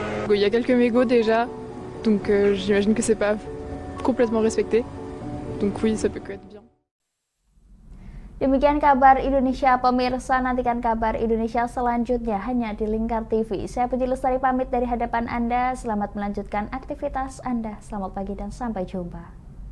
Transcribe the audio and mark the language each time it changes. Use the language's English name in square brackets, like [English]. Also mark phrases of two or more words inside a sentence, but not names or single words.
[French] Il y a quelques mégots déjà, donc j'imagine que c'est pas complètement respecté. Donc oui, ça peut que être bien. [Indonesian] Demikian kabar Indonesia pemirsa, nantikan kabar Indonesia selanjutnya hanya di Lingkar TV. Saya Puji Lestari pamit dari hadapan Anda, selamat melanjutkan aktivitas Anda. Selamat pagi dan sampai jumpa.